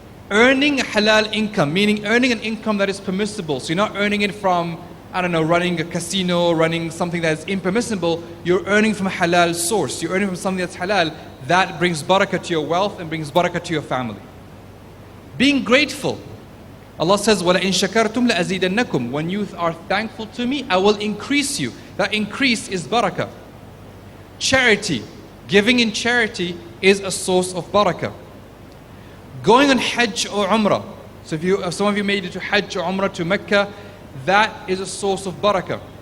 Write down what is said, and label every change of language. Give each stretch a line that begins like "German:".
English: Earning a halal income, meaning earning an income that is permissible. So you're not earning it from, I don't know, running a casino, running something that is impermissible. You're earning from a halal source. You're earning from something that's halal. That brings barakah to your wealth and brings barakah to your family. Being grateful. Allah says,
Arabic: وَلَئِن شَكَرْتُمْ لَأَزِيدَنَّكُمْ.
English: When you are thankful to me, I will increase you. That increase is barakah. Charity. Giving in charity is a source of barakah. Going on Hajj or Umrah. So if some of you made it to Hajj or Umrah to Mecca, that is a source of barakah.